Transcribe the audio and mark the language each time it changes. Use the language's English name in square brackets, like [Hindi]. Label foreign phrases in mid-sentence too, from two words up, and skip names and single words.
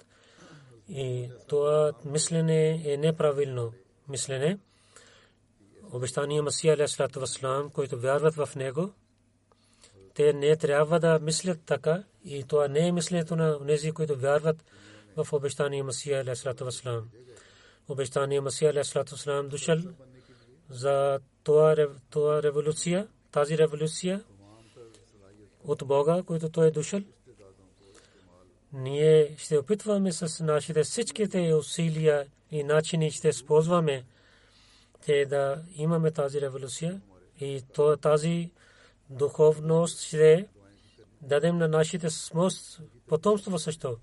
[Bulgarian] И това мислене е неправилно мислене. Обещания Масия [Arabic] عليه الصلاة والسلام, [Bulgarian] които вярват в него, те не трябва да мислят така и това не е мисленето на тези, които вярват в обещания Масия [Arabic] عليه الصلاة والسلام. [Bulgarian] Обещания Масия [Arabic] عليه الصلاة والسلام [Bulgarian] дошъл за това революция, тази революция от Бога, който той е дошъл. Ние ще опитваме с нашите всичките усилия и начини ще използваме те да имаме тази революция и тази духовност ще дадем на нашите потомство също.